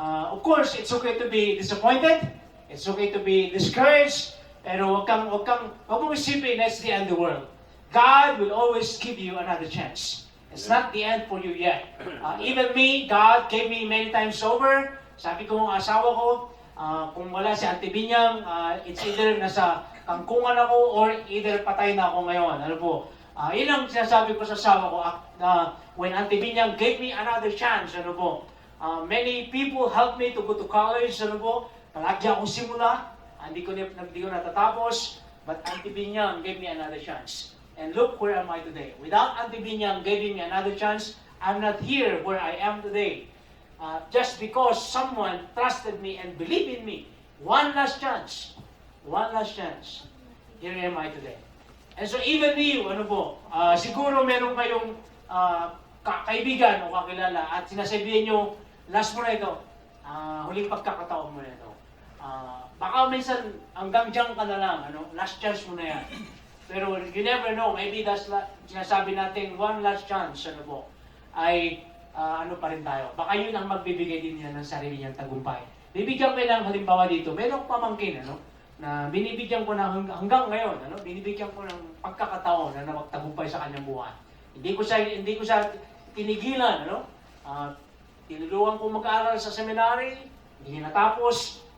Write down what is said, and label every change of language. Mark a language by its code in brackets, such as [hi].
[en] Of course, it's okay to be disappointed. It's okay to be discouraged. [tl] Pero huwag mong isipin, [en] that's the end of the world. God will always give you another chance. It's not the end for you yet. Even me, God gave me many times over. [tl] Sabi ko ang asawa ko, kung wala si Auntie Binyang, [en] it's either [tl] nasa kangkungan ako or either patay na ako ngayon. Ano po? Yun ang sinasabi ko sa asawa ko, [en] when Auntie Binyang gave me another chance. [tl] Ano po? [en] Many people helped me to go to college. [tl] Ano po? Palagi akong simula. Hindi ko natatapos. [en] But Auntie Binyang gave me another chance. And look where am I today. Without Auntie Binyang giving me another chance, I'm not here where I am today. Just because someone trusted me and believed in me. One last chance. One last chance. Here am I today. [tl] And so even you, siguro meron kayong kaibigan o kakilala at sinasabihin nyo, last mo na ito, huling pagkakataon mo na ito. Baka minsan hanggang dyan ka na lang, last chance mo na yan. [en] Pero you never know, maybe that's [tl] sinasabi natin, [en] one last chance, [tl] ay pa rin tayo. Baka yun ang magbibigay din niya ng sarili niyang tagumpay. Bibigyan ko lang halimbawa dito, merong pamangkin, na binibigyan ko na hanggang ngayon, binibigyan ko ng pagkakataon na magtagumpay sa kanyang buhay. Hindi ko siya tinigilan, tinulungan ko mag-aaral sa seminary, hindi niya natapos.